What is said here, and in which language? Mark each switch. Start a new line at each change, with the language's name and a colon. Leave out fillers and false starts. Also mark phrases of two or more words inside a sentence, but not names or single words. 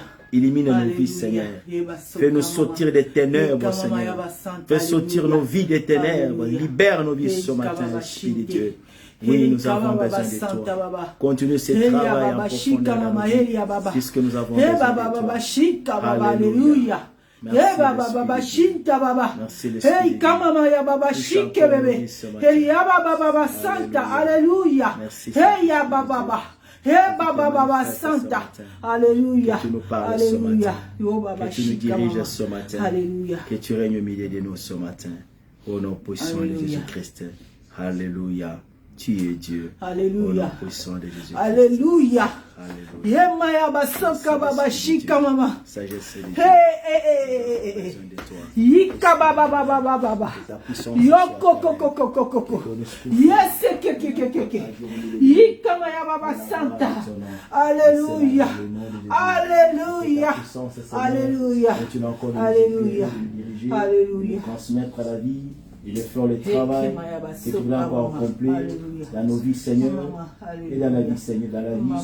French: Illumine nos vies, Seigneur. Fais-nous sortir des ténèbres, Seigneur. Fais sortir nos vies des ténèbres. Libère nos vies ce matin, Esprit de Dieu. Oui, nous avons besoin de toi. Continue ce travail en profondeur, puisque nous avons besoin de toi. Alléluia. Merci baba shinta baba. Hey kama ya baba shike bebe. Hey ya baba santa. Alléluia. Hey ya baba. Hey baba santa. Alléluia. Que tu nous parles ce matin. Que tu nous diriges ce matin. Alléluia. Que tu règnes au milieu de nous ce matin. Au nom puissant de Jésus-Christ. Alléluia. Tu es Dieu. Alléluia. Au nom puissant de Jésus-Christ. Alléluia. Alléluia. Yemaya basoka baba shika mama. Sagesse de Dieu. Hey. Yika baba. Yoko koko. Yes ke. Yika maya baba santa. Alléluia. Alléluia. Alléluia. Alléluia. Transmettre la vie. Et de faire le travail que tu voudras encore accomplir dans nos vies, Seigneur, et dans la vie, Seigneur, dans la vie.